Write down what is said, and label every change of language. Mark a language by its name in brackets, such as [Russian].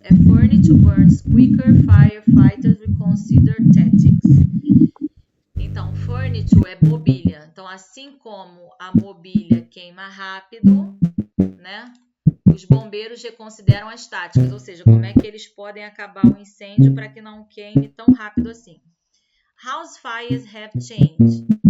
[English] A furniture burns quicker, firefighters reconsider tactics. [Portuguese] Então, furniture é mobília. Então, assim como a mobília queima rápido, né? Os bombeiros reconsideram as táticas, ou seja, como é que eles podem acabar o incêndio para que não queime tão rápido assim. [English] House fires have changed.